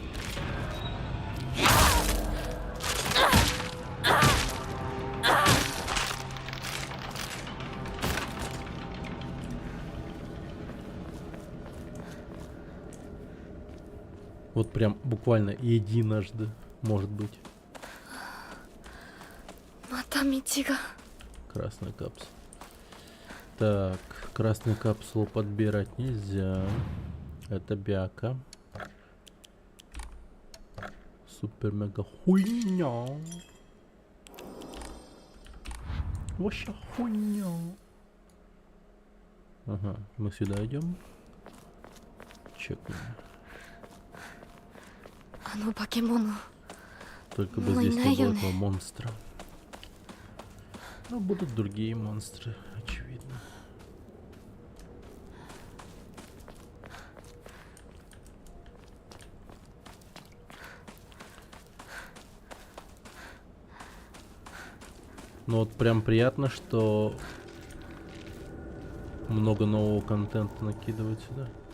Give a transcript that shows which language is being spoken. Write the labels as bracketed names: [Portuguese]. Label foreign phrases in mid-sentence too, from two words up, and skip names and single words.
[Russian] Вот прям буквально единожды, может быть. [Japanese] また道が [Russian] Красная капсула. Так, красную капсулу подбирать нельзя. Это бяка. Супер мега хуйня. Вообще хуйня. Ага, мы сюда идем. Чекнем. [Japanese] あの化け物 [Russian] Только бы Ну, здесь не было наверное. этого монстра. Но будут другие монстры, очевидно. Ну вот прям приятно, что много нового контента накидывают сюда.